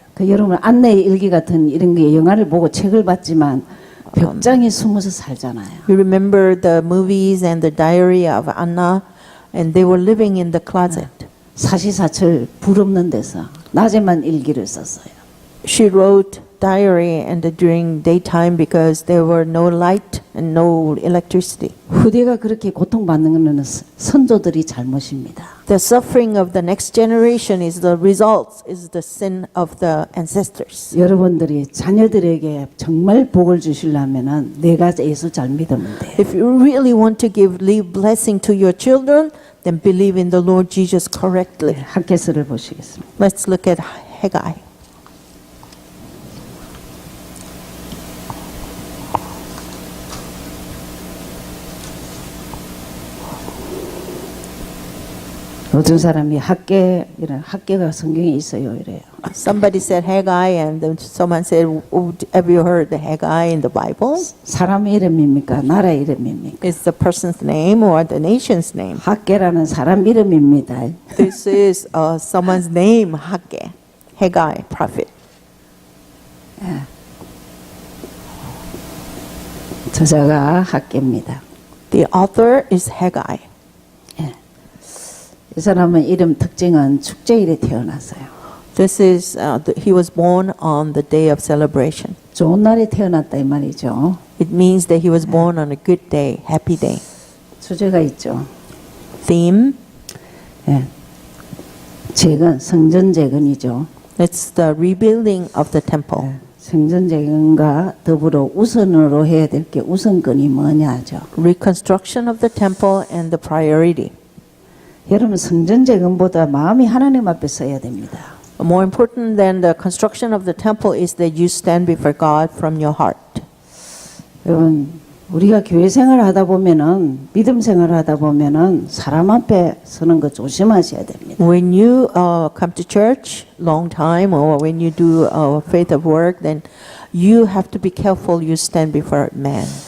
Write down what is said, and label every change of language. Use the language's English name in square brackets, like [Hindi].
[Korean] 그 여러분 안내의 일기 같은 이런 게 영화를 보고 책을 봤지만 벽장에 숨어서 살잖아요. [English] You remember the movies and the diary of Anna, and they were living in the closet. [Korean] 사시사철 불 없는 데서 낮에만 일기를 썼어요. [English] She wrote diary and during daytime because there were no light and no electricity. [Korean] 후대가 그렇게 고통받는 것은 선조들이 잘못입니다. [English] The suffering of the next generation is the result, is the sin of the ancestors. [Korean] 여러분들이 자녀들에게 정말 복을 주시려면은 내가 예수 잘 믿으면 돼요. [English] If you really want to leave blessing to your children, then believe in the Lord Jesus correctly. [Korean] 학개서를 보시겠습니다. [English] Let's look at Haggai. [Korean] 어떤 사람이 이런 학계가 성경에 있어요 이래요. [English] Somebody said Haggai, and then someone said, "Oh, have you heard the Haggai in the Bible? [Korean] 사람 이름입니까? 나라 이름입니까? [English] Is the person's name or the nation's name?" [Korean] 학계라는 사람 이름입니다. [English] This is someone's name, Haggai, prophet. [Korean] 저자가 학계입니다. [English] The author is Haggai. [Korean] 이 사람은 이름 특징은 축제일에 태어났어요. [English] This is he was born on the day of celebration. [Korean] 좋은 날에 태어났다 이 말이죠. [English] It means that he was born on a good day, happy day. [Korean] 주제가 있죠. [English] Theme, [Korean] 예. 재건, 성전 재건이죠. [English] it's the rebuilding of the temple. [Korean] 성전 재건과 더불어 우선으로 해야 될 게 우선권이 뭐냐죠. [English] Reconstruction of the temple and the priority. [Korean] 여러분 성전 재건보다 마음이 하나님 앞에 서야 됩니다. [English] More important than the construction of the temple is that you stand before God from your heart. [Korean] 여러분 우리가 교회 생활하다 보면은 믿음 생활하다 보면은 사람 앞에 서는 거 조심하셔야 됩니다. [English] When you come to church long time or when you do faith of work, then you have to be careful you stand before man.